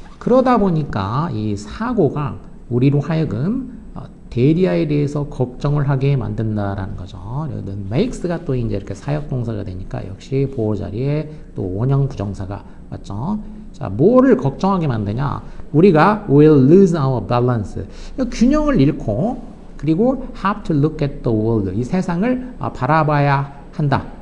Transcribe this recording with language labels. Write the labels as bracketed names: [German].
[Korean] 그러다 보니까 이 사고가 우리로 하여금 대리아에 대해서 걱정을 하게 만든다라는 거죠. makes가 또 이제 이렇게 사역동사가 되니까 역시 보호 자리에 또 원형 부정사가 맞죠. 자, 뭐를 걱정하게 만드냐? 우리가 [English] will lose our balance. [Korean] 균형을 잃고, 그리고 [English] have to look at the world. [Korean] 이 세상을 바라봐야 한다.